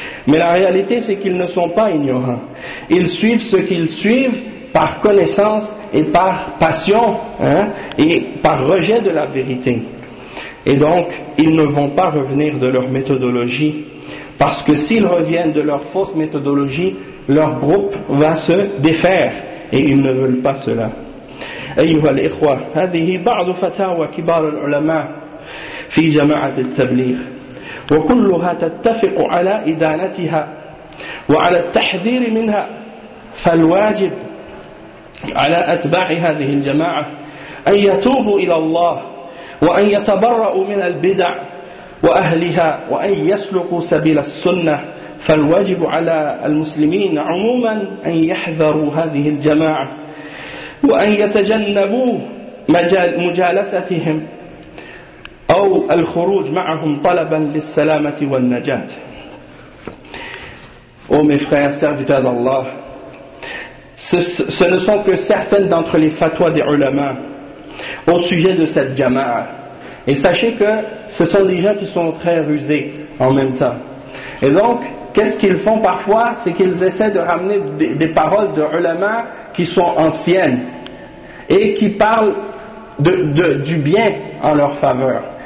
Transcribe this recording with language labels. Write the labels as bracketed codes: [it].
[fr] Mais la réalité, c'est qu'ils ne sont pas ignorants. Ils suivent ce qu'ils suivent par connaissance et par passion, hein, et par rejet de la vérité. Et donc, ils ne vont pas revenir de leur méthodologie, parce que s'ils reviennent de leur fausse méthodologie, leur groupe va se défaire, et ils ne veulent pas cela. [ar] أيها الإخوة, هذه بعض فتاوى كبار العلماء في جماعة التبليغ, وكلها تتفق على إدانتها وعلى التحذير منها, فالواجب على أتباع هذه الجماعة أن يتوبوا إلى الله وأن يتبرأوا من البدع وأهلها وأن يسلكوا سبيل السنة فالواجب على المسلمين عموما أن يحذروا هذه الجماعة وأن يتجنبوا مجالستهم أو الخروج معهم طلبا للسلامة والنجاة. [fr] Ô mes frères serviteurs d'Allah, ce ne sont que certaines d'entre les fatwas des ulama au sujet de cette jama'a. Et sachez que ce sont des gens qui sont très rusés en même temps. Et donc, qu'est-ce qu'ils font parfois? C'est qu'ils essaient de ramener des paroles de ulama qui sont anciennes et qui parlent du bien en leur faveur.